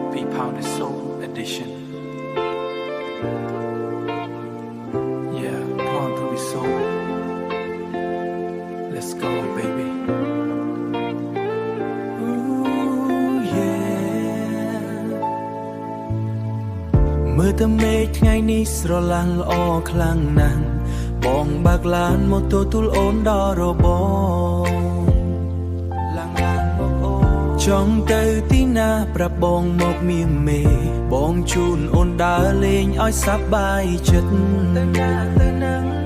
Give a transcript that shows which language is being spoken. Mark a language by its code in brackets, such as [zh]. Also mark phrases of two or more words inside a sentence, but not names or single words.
[en] P-Pound Soul Edition. Yeah, Pound to be soul. Let's go, baby. Ooh, yeah. [km] មើលតែមេឃថ្ងៃនេះស្រឡាំងល្អខ្លាំងណាស់បងបើកឡានមកទទួលអូនដល់របងចង់ទៅទីណាប្រាប់បងមកមៀមមេបងជូនអូនដើរលេងឲ្យសប្បាយចិត្តទៅណាទៅនឹង